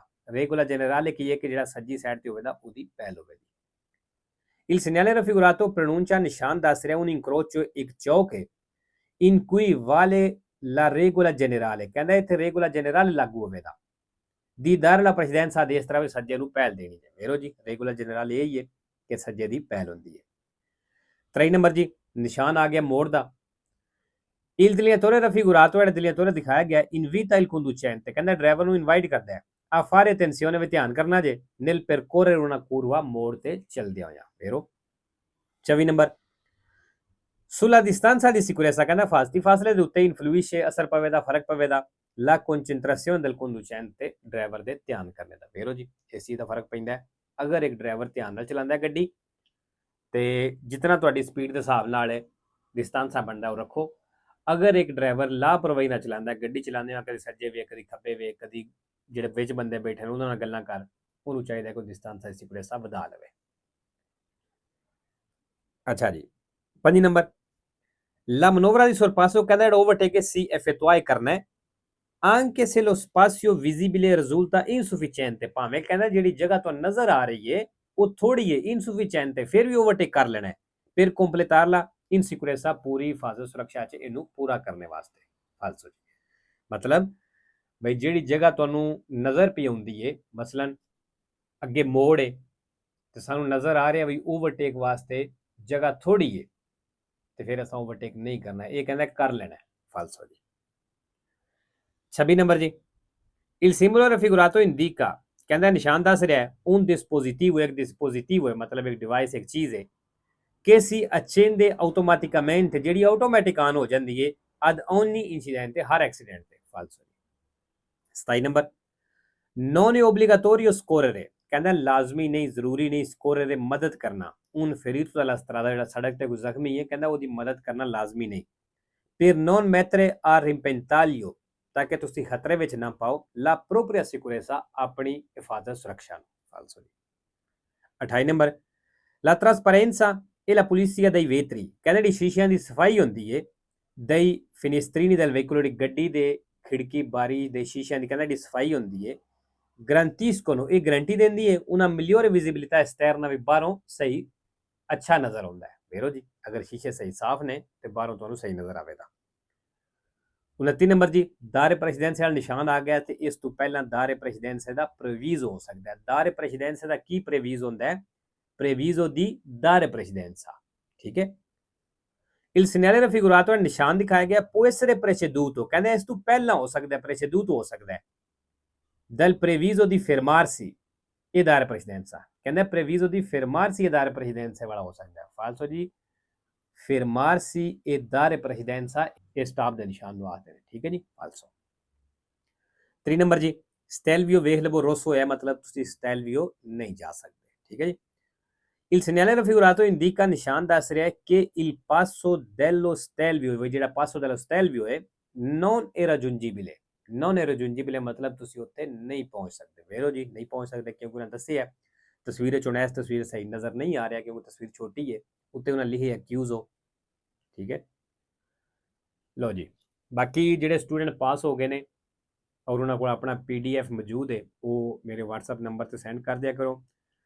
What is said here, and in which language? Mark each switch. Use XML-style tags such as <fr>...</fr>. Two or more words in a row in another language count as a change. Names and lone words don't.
<it>regola generale</it> <pa>ਕੀ ਹੈ ਕਿ ਜਿਹੜਾ ਸੱਜੀ ਸਾਈਡ ਤੇ ਹੋਵੇਗਾ ਉਹਦੀ ਪਹਿਲ ਹੋਵੇਗੀ।</pa> <it>Il segnale raffigurato pronuncia</it> <pa>ਨਿਸ਼ਾਨ ਦੱਸ ਰਿਹਾ</pa> <it>un incrocio,</it> <pa>ਇੱਕ ਚੌਕ ਹੈ</pa> <it>in cui vale la regola generale,</it> <pa>ਕਹਿੰਦਾ ਇੱਥੇ</pa> <it>regola generale</it> <pa>ਲਾਗੂ ਹੋਵੇਗਾ</pa> <it>di dare la precedenza a destra,</it> <pa>ਵੀ ਸੱਜੇ ਨੂੰ ਪਹਿਲ ਦੇਣੀ ਹੈ। ਵੇਰੋ ਜੀ regola generale ਇਹ ਹੀ ਹੈ ਕਿ ਸੱਜੇ ਦੀ ਪਹਿਲ ਹੁੰਦੀ ਹੈ। 23 ਨੰਬਰ ਜੀ, ਨਿਸ਼ਾਨ ਆ ਗਿਆ ਮੋੜ ਦਾ।</pa> <it>Il dilettore raffigurato,</it> <pa>ਜਿਹੜਾ dilettore ਦਿਖਾਇਆ ਗਿਆ</pa> <it>invita il conducente,</it> <pa>ਕਹਿੰਦਾ ਡਰਾਈਵਰ ਨੂੰ ਇਨਵਾਈਟ ਕਰਦਾ ਹੈ</pa> <it>a fare attenzione,</it> <pa>ਵੀ ਧਿਆਨ ਕਰਨਾ ਜੇ</pa> <it>nel percorrere una curva,</it> <pa>ਮੋੜ ਤੇ ਚੱਲਦਿਆਂ ਹੋਇਆਂ। ਵੇਰੋ 24 ਨੰਬਰ,</pa> <it>sulla distanza di sicurezza,</it> <pa>ਕਹਿੰਦਾ ਫਾਸਲੇ ਦੇ ਉੱਤੇ influisce, ਅਸਰ ਪਵੇਗਾ, ਫਰਕ ਪਵੇਗਾ</pa> <it>la concentrazione del conducente,</it> <pa>ਡਰਾਈਵਰ ਦੇ ਧਿਆਨ ਕਰਨੇ ਦਾ। ਵੇਰੋ ਜੀ ਇਸ ਚੀਜ਼ ਦਾ ਫਰਕ ਪੈਂਦਾ ਹੈ। ਅਗਰ ਇੱਕ ਡਰਾਈਵਰ ਧਿਆਨ ਨਾਲ ਚਲਾਉਂਦਾ ਗੱਡੀ ਤੇ ਜਿਤਨਾ ਤੁਹਾਡੀ ਸਪੀਡ ਦੇ ਹਿਸਾਬ ਨਾਲ ਡਿਸਟੈਂਸਾਂ ਬਣਦਾ ਉਹ ਰੱਖੋ। ਅਗਰ ਇੱਕ ਡਰਾਈਵਰ ਲਾਪਰਵਾਹੀ ਨਾਲ ਚਲਾਉਂਦਾ, ਗੱਡੀ ਚਲਾਉਂਦੇ ਆ ਕਦੀ ਸੱਜੇ ਵੇਖ, ਕਦੀ ਖੱਬੇ ਵੇਖ, ਕਦੀ ਜਿਹੜੇ ਵਿੱਚ ਬੰਦੇ ਬੈਠੇ ਨੇ ਉਹਨਾਂ ਨਾਲ ਗੱਲਾਂ ਕਰ, ਉਹਨੂੰ ਚਾਹੀਦਾ ਕੋਈ ਡਿਸਟੈਂਸਾਂ ਸਿਕੁਰੈਂਸਾ ਵਧਾ ਲਵੇ। ਅੱਛਾ ਜੀ, 5 ਨੰਬਰ,</pa> <it>la manovra di sorpasso,</it> <pa>ਕਹਿੰਦਾ ਜਿਹੜਾ ਓਵਰਟੇਕ ਸੀ</pa> <it>effettuare</it> <pa>ਕਰਨਾ ਹੈ</pa> <it>anche se lo spazio visibile risulta insufficiente,</it> <pa>ਭਾਵੇਂ ਕਹਿੰਦਾ ਜਿਹੜੀ ਜਗ੍ਹਾ ਤੁਹਾਨੂੰ ਨਜ਼ਰ ਆ ਰਹੀ ਹੈ ਉਹ ਥੋੜੀ ਹੈ, insufficiente, ਫਿਰ ਵੀ ਓਵਰਟੇਕ ਕਰ ਲੈਣਾ ਹੈ</pa> <it>per completarla in sicurezza,</it> <pa>ਪੂਰੀ ਹਿਫਾਜ਼ਤ ਸੁਰੱਖਿਆ 'ਚ ਇਹਨੂੰ ਪੂਰਾ ਕਰਨ ਵਾਸਤੇ। ਫਾਲਸੋ ਜੀ ਮਤਲਬ ਬਈ ਜਿਹੜੀ ਜਗ੍ਹਾ ਤੁਹਾਨੂੰ ਨਜ਼ਰ ਪਈ ਆਉਂਦੀ ਹੈ, ਮਸਲਨ ਅੱਗੇ ਮੋੜ ਹੈ ਤੇ ਸਾਨੂੰ ਨਜ਼ਰ ਆ ਰਿਹਾ ਵੀ ਓਵਰਟੇਕ ਵਾਸਤੇ ਜਗ੍ਹਾ ਥੋੜੀ ਹੈ ਤੇ ਫਿਰ ਅਸਾਂ ਓਵਰਟੇਕ ਨਹੀਂ ਕਰਨਾ, ਇਹ ਕਹਿੰਦਾ ਕਰ ਲੈਣਾ। ਫਾਲਸੋ ਜੀ। 26 ਨੰਬਰ ਜੀ,</pa> <it>il simbolo raffigurato indica,</it> <pa>ਕਹਿੰਦਾ ਨਿਸ਼ਾਨ ਦੱਸ ਰਿਹਾ ਹੈ</pa> <it>un dispositivo,</it> <pa>ਇੱਕ dispositivo ਹੈ ਮਤਲਬ ਇੱਕ ਡਿਵਾਈਸ, ਇੱਕ ਚੀਜ਼ ਹੈ</pa> <it>che si accende automaticamente,</it> <pa>ਜਿਹੜੀ ਆਟੋਮੈਟਿਕ ਆਨ ਹੋ ਜਾਂਦੀ ਹੈ</pa> <it>ad ogni incidente,</it> <pa>ਹਰ ਐਕਸੀਡੈਂਟ ਤੇ। ਫਾਲਸੋ ਜੀ। 27 ਨੰਬਰ,</pa> <it>non è obbligatorio scorrere,</it> <pa>ਕਹਿੰਦਾ ਲਾਜ਼ਮੀ ਨਹੀਂ, ਜ਼ਰੂਰੀ ਨਹੀਂ scorrere ਮਦਦ ਕਰਨਾ</pa> <it>un ferito dalla strada,</it> <pa>ਜਿਹੜਾ ਸੜਕ ਤੇ ਕੋਈ ਜ਼ਖਮੀ ਹੈ ਕਹਿੰਦਾ ਉਹਦੀ ਮਦਦ ਕਰਨਾ ਲਾਜ਼ਮੀ ਨਹੀਂ</pa> <it>per non mettere a repentaglio,</it> <pa>ਤਾਂ ਕਿ ਤੁਸੀਂ ਖਤਰੇ ਵਿੱਚ ਨਾ ਪਾਓ</pa> <it>la propria sicurezza,</it> <pa>ਆਪਣੀ ਹਿਫਾਜ਼ਤ ਸੁਰੱਖਿਆ ਨੂੰ। ਫਾਲਸੋ ਜੀ। 28 ਨੰਬਰ,</pa> <it>la trasparenza e la pulizia dei vetri,</it> <pa>ਕਹਿੰਦੇ ਜਿਹੜੀ ਸ਼ੀਸ਼ਿਆਂ ਦੀ ਸਫਾਈ ਹੁੰਦੀ ਹੈ</pa> <it>dei finestrini del veicolo,</it> <pa>ਜਿਹੜੀ ਗੱਡੀ ਦੇ ਖਿੜਕੀ ਬਾਰੀ ਦੇ ਸ਼ੀਸ਼ਿਆਂ ਦੀ ਕਹਿੰਦਾ ਜਿਹੜੀ ਸਫਾਈ ਹੁੰਦੀ ਹੈ garantiscono, ਇਹ ਗਰੰਟੀ ਦਿੰਦੀ ਹੈ</pa> <it>una migliore visibilità esterna,</it> <pa>ਵੀ ਬਾਹਰੋਂ ਸਹੀ ਅੱਛਾ ਨਜ਼ਰ ਆਉਂਦਾ ਹੈ। ਵੇਰੋ ਜੀ ਅਗਰ ਸ਼ੀਸ਼ੇ ਸਹੀ ਸਾਫ਼ ਨੇ ਤੇ ਬਾਹਰੋਂ ਤੁਹਾਨੂੰ ਸਹੀ ਨਜ਼ਰ ਆਵੇਗਾ। 29 ਨੰਬਰ ਜੀ,</pa> <it>dare precedenza</it> <pa>ਵਾਲਾ ਨਿਸ਼ਾਨ ਆ ਗਿਆ ਤੇ ਇਸ ਤੋਂ ਪਹਿਲਾਂ</pa> <it>dare precedenza</it> <pa>ਦਾ ਪ੍ਰਵੀਜ਼ ਹੋ ਸਕਦਾ ਹੈ।</pa> <it>dare precedenza</it> <pa>ਦਾ ਕੀ ਪ੍ਰਵੀਜ਼ ਹੁੰਦਾ ਹੈ?</pa> <it>preavviso di dare precedenza,</it> <pa>ਠੀਕ ਹੈ।</pa> <it>il segnale raffigurato,</it> <pa>ਨਿਸ਼ਾਨ ਦਿਖਾਇਆ ਗਿਆ</pa> <it>può essere preceduto,</it> <pa>ਕਹਿੰਦੇ ਇਸ ਤੋਂ ਪਹਿਲਾਂ ਹੋ ਸਕਦਾ ਹੈ, preceduto ਹੋ ਸਕਦਾ ਹੈ</pa> <it>dal previso di fermarsi e dare precedenza,</it> <pa>ਕਹਿੰਦੇ</pa> <it>previso di fermarsi e dare precedenza</it> <pa>ਵਾਲਾ ਹੋ ਸਕਦਾ ਹੈ। ਫਾਲਸੋ ਜੀ,</pa> <it>fermarsi e dare precedenza</it> <pa>ਇਹ ਸਟਾਪ ਦੇ ਨਿਸ਼ਾਨ ਨੂੰ ਆਖਦੇ ਨੇ, ਠੀਕ ਹੈ ਜੀ। ਫਾਲਸੋ। 3 ਨੰਬਰ ਜੀ, stelvio ਵੇਖ ਲਵੋ ਰੋਸੋ ਹੈ ਮਤਲਬ ਤੁਸੀਂ stelvio ਨਹੀਂ ਜਾ ਸਕਦੇ, ਠੀਕ ਹੈ ਜੀ।</pa> <it>il segnale raffigurato indica,</it> <pa>ਨਿਸ਼ਾਨ ਦੱਸ ਰਿਹਾ ਹੈ ਕਿ</pa> <it>il passo dello stelvio, ਜਿਹੜਾ passo dello stelvio ਹੈ non raggiungibile. non raggiungibile</it> <pa>ਮਤਲਬ ਤੁਸੀਂ ਉੱਥੇ ਨਹੀਂ ਪਹੁੰਚ ਸਕਦੇ। ਵੇਖੋ ਜੀ ਨਹੀਂ ਪਹੁੰਚ ਸਕਦੇ ਕਿਉਂਕਿ ਉਹਨਾਂ ਦੱਸਿਆ ਹੈ। ਤਸਵੀਰ ਚੋਂ ਇਸ ਤਸਵੀਰ ਸਹੀ ਨਜ਼ਰ ਨਹੀਂ ਆ ਰਿਹਾ ਕਿਉਂਕਿ ਤਸਵੀਰ ਛੋਟੀ ਹੈ। ਉੱਤੇ ਉਹਨਾਂ ਲਿਖਿਆ ਐਕਿਊਜ਼ ਹੋ। ਠੀਕ ਹੈ, ਲਓ ਜੀ। ਬਾਕੀ ਜਿਹੜੇ ਸਟੂਡੈਂਟ ਪਾਸ ਹੋ ਗਏ ਨੇ ਔਰ ਉਹਨਾਂ ਕੋਲ ਆਪਣਾ PDF ਮੌਜੂਦ ਹੈ, ਉਹ ਮੇਰੇ WhatsApp ਨੰਬਰ ਤੇ ਸੈਂਡ ਕਰ ਦਿਆ ਕਰੋ।</pa>